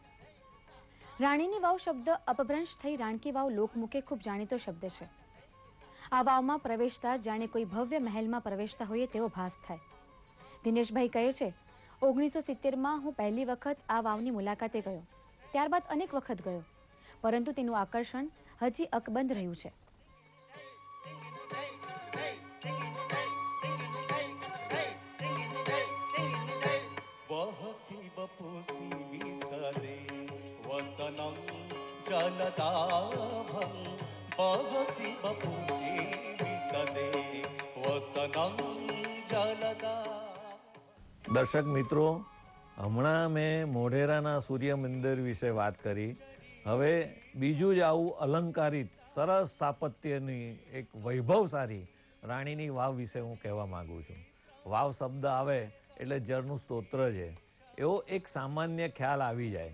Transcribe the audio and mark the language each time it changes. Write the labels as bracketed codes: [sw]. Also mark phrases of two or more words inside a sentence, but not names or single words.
[gu] રાણીની વાવ શબ્દ અપભ્રંશ થઈ રાણકી વાવ લોકમુખે ખૂબ જાણીતો શબ્દ છે. આ વાવમાં પ્રવેશતા જાણે કોઈ ભવ્ય મહેલમાં પ્રવેશતા હોઈએ તેવો ભાસ થાય. દિનેશભાઈ કહે છે, 1970માં હું પહેલી વખત આ વાવની મુલાકાતે ગયો. ત્યારબાદ અનેક વખત ગયો, પરંતુ તેનું આકર્ષણ હજી અકબંધ રહ્યું છે. [sa] वहसि बपुसि विसदे वसनं जलदाभं वहसि बपुसि विसदे वसनं जलदा. [gu] દર્શક મિત્રો, હમણાં મેં મોઢેરાના સૂર્ય મંદિર વિશે વાત કરી. હવે બીજું જ આવું અલંકારિત સરસ સ્થાપત્યની એક વૈભવશાળી રાણીની વાવ વિશે હું કહેવા માંગુ છું. વાવ શબ્દ આવે એટલે જળનું સ્તોત્ર છે, એવો એક સામાન્ય ખ્યાલ આવી જાય.